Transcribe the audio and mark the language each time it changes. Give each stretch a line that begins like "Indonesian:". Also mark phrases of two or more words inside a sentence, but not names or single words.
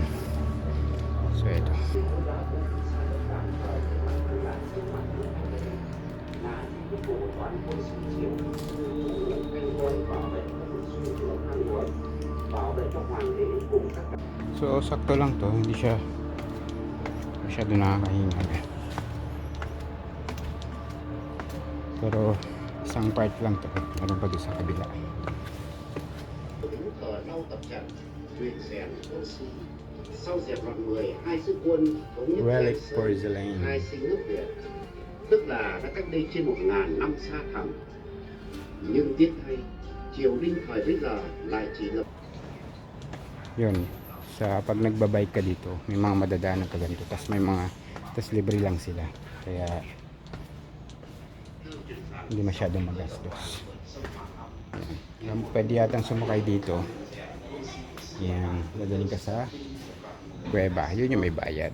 Filipino: So ito, so sakto lang to, hindi siya masyado nakakahingal, pero isang part lang to, ano pa doon sa kabila.
English: Relic porcelain.
Vietnamese: Tức là đã cách đây trên 1000 năm xa thẳm, nhưng tiếc thay triều đình thời bấy giờ lại chỉ là
Filipino: yun, sa pag nagbabike ka dito may mga madadaanan ka ganito, tas libre lang sila, kaya hindi masyadong magastos. Yan. Pwede yatang sumakay dito, yan, dadaling ka sa kuweba, yun yung may bayad.